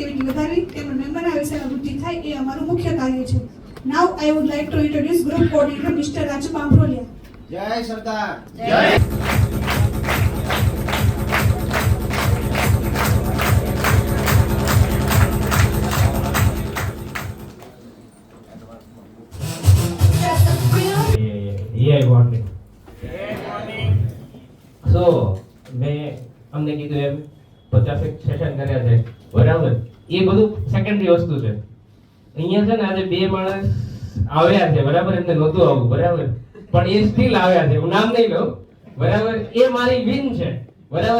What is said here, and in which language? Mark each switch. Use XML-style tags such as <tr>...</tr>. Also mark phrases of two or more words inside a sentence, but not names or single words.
<gu>વધારી તેમના મેમ્બરના વિષયમાં વૃદ્ધિ થાય એ અમારું મુખ્ય કાર્ય છે.</gu> <en>Now I would like to introduce group coordinator Mr. Raju Pamphrolia.</en> <gu>જય સરદાર. જય.</gu> <en>Yeah, morning. So,</en> <gu>મેં અમને કીધું એમ 50 સેશન કર્યા છે, બરાબર? એ બધું સેકન્ડરી વસ્તુ છે. અહીંયા છે ને આજે બે માણસ આવ્યા છે, બરાબર? એમને નહોતું આવવું, બરાબર? પણ એ સ્ટીલ આવ્યા છે, હું નામ નહીં લઉં, બરાબર? એ મારી વિન છે, બરાબર?</gu>